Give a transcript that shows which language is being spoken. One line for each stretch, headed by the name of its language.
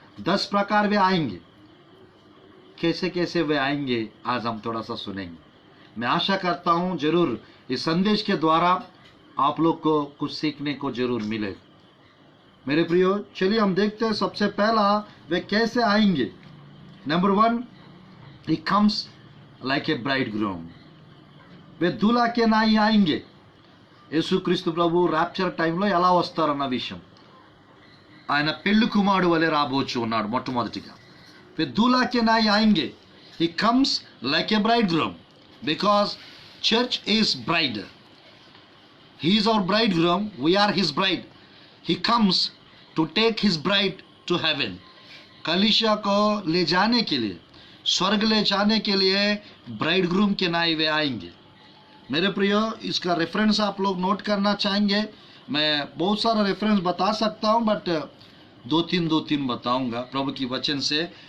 Hindi: 10 प्रकार वे आएंगे. कैसे कैसे वे आएंगे आज हम थोड़ा सा सुनेंगे. मैं आशा करता हूं जरूर इस संदेश के द्वारा आप लोग को कुछ सीखने को जरूर मिले. मेरे प्रियो, चलिए हम देखते हैं सबसे पहला वे कैसे आएंगे.
English: नंबर 1, he comes like a bridegroom.
Hindi: वे दूल्हा के नाई आएंगे.
Telugu: యేసుక్రీస్తు ప్రభు ర్యాప్చర్ టైంలో ఎలా వస్తారన్న విషయం, ఆయన పెళ్లి కుమారుడు వలె రాబోచు ఉన్నాడు. మొట్టమొదటిగా
Hindi: वे दूल्हा के नाई आएंगे.
English: he comes like a bridegroom because church is bride. He is our bridegroom, we are his bride. He comes to take his bride to heaven.
Hindi: कलीसिया को ले जाने के लिए, स्वर्ग ले जाने के लिए ब्राइडग्रूम के नाई वे आएंगे. मेरे प्रियो, इसका रेफरेंस आप लोग नोट करना चाहेंगे. मैं बहुत सारा रेफरेंस बता सकता हूं, बट 2-3 बताऊंगा प्रभु की वचन से.